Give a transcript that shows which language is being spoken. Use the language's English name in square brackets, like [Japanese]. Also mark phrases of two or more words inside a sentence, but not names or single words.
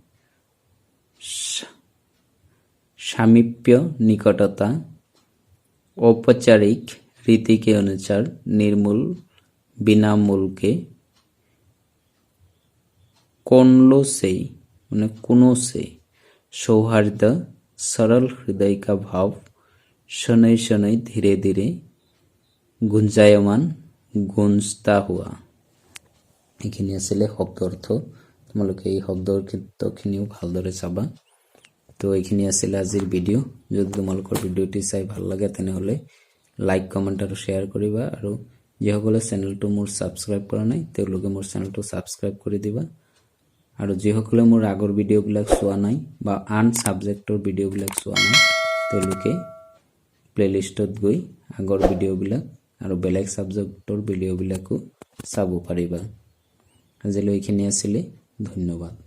[Hindi] सामीप्य निकटता औपचारिक रीति के अनुसार निर्मूल बिना मूल के कोनलों से माने कोनों से सौहार्द सरल हृदय का भाव शनै शनै धीरे धीरे गुंजायमान गुंजता हुआ [Assamese] এইখিনি আছিলে শব্দ অৰ্থ তোমালোকে এই শব্দৰ ক্ষেত্ৰখিনিও ভালদৰে চাবা তো এইখিনি আছিল আজিৰ ভিডিও যদি তোমালোকৰ ভিডিওটি চাই ভাল লাগে তেনেহলে লাইক কমেন্ট আৰু শেয়াৰ কৰিবা আৰু যিসকলে চেনেলটো মোৰ সাবস্ক্ৰাইব কৰা নাই তেওঁলোকে মোৰ চেনেলটো সাবস্ক্ৰাইব কৰি দিবা আৰু যিসকলে মোৰ আগৰ ভিডিওবিলাক চোৱা নাই বা আন সাবজেক্টৰ ভিডিওবিলাক চোৱা নাই তেওঁলোকে প্লেলিষ্টত গৈ আগৰ ভিডিওবিলাক আৰু বেলেগ সাবজেক্টৰ ভিডিওবিলাকো চাব পাৰিবা আজিলৈ এইখিনি আছিলে ধন্যবাদ।